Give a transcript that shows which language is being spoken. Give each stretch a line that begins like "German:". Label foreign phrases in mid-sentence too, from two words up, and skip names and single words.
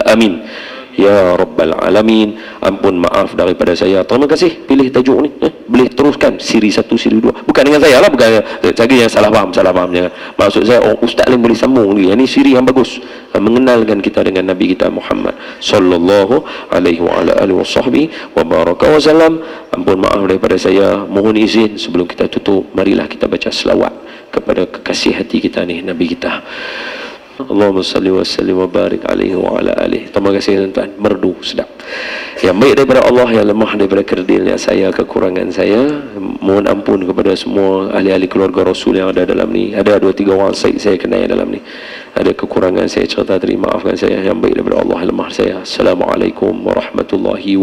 Arabic: آمين يا رب العالمين.
Malay: Ampun maaf daripada saya. Terima kasih pilih tajuk ni. Boleh teruskan siri 1, siri 2. Bukan dengan saya lah, bukan saya yang salah faham, jangan. Maksud saya, Ustaz lain boleh sambung ni. Ini siri yang bagus, mengenalkan kita dengan Nabi kita Muhammad
Arabic: صلى الله عليه وعلى آله وصحبه وبارك وسلم.
Malay: Ampun maaf daripada saya. Mohon izin sebelum kita tutup, marilah kita baca selawat kepada kekasih hati kita ni, Nabi kita.
Arabic: اللهم صل وسلم وبارك عليه وعلى آله.
Malay: Terima kasih tuan-tuan, merdu sedap. Yang baik daripada Allah, yang lemah daripada kerdilnya saya, kekurangan saya. Mohon ampun kepada semua ahli-ahli keluarga Rasul yang ada dalam ni. Ada 2-3 orang saya kenal dalam ni. Ada kekurangan saya cerita, terima maafkan saya. Yang baik daripada Allah, yang lemah saya.